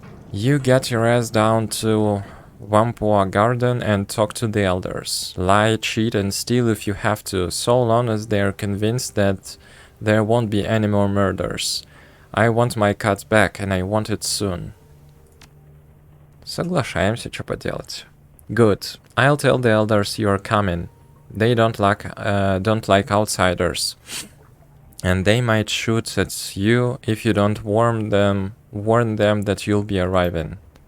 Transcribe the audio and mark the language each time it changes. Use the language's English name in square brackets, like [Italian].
[English] You get your ass down to Wampoa Garden and talk to the elders. Lie, cheat, and steal if you have to, so long as they're convinced that there won't be any more murders. I want my cut back, and I want it soon. [Russian] Соглашаемся, что поделать. [English] Good. I'll tell the elders you're coming. They don't like outsiders. And they might shoot at you if you don't warn them that you'll be arriving.